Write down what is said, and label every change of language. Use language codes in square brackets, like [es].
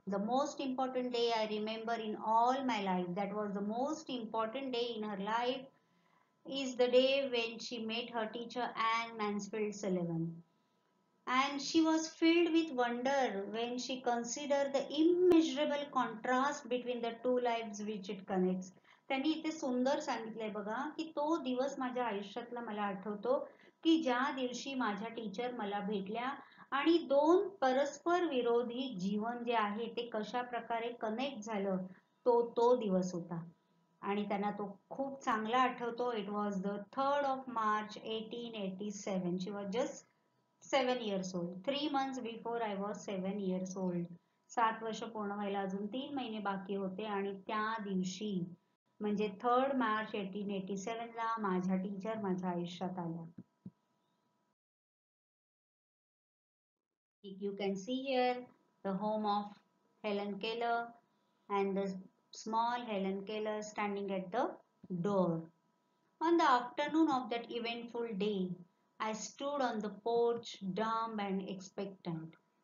[en] The most important day I remember in all my life, that was the most important day in her life, is the day when she met her teacher Anne Mansfield Sullivan. And she was filled with wonder when she considered the immeasurable contrast between the two lives which it connects. [mr] त्यांनी इथे सुंदर सांगितलंय बघा की तो दिवस माझ्या आयुष्यातला मला आठवतो की ज्या दिवशी माझ्या टीचर मला भेटल्या आणि दोन परस्पर विरोधी जीवन जे आहे ते कशा प्रकारे कनेक्ट झालं तो दिवस होता आणि त्यांना तो खूप चांगला आठवतो. [en] It was the 3rd of March 1887. She was just 7 years old. 3 months before I was 7 years old. [mr] 7 वर्ष पूर्ण व्हायला अजून 3 महिने बाकी होते आणि त्या दिवशी म्हणजे 3rd March 1887 ला माझ्या टीचर माझ्या आयुष्यात आल्या. [en] You can see here the home of Helen Keller and the small Helen Keller standing at the door. On the afternoon of that eventful day, I stood on the porch, dumb and expectant.